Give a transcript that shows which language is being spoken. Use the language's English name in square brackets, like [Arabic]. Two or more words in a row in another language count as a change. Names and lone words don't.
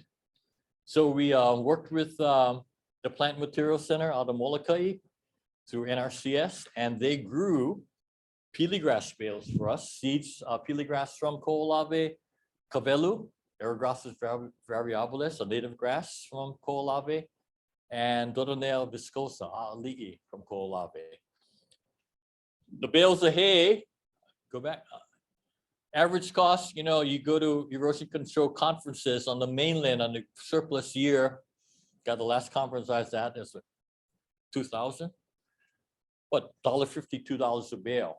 [English] So we worked with the Plant Material Center out of Molokai through NRCS, and they grew pili grass bales for us, seeds, pili grass from Koʻolave, Kavelu, Aerographis variabilis, a native grass from Koʻolave, and Dodonea viscosa, a'ali'i, from Koʻolave. The bales of hay, go back, average cost, you know, you go to erosion control conferences on the mainland on the surplus year, got the last conference I was at, is 2000, what, $1.50, $2 a bale.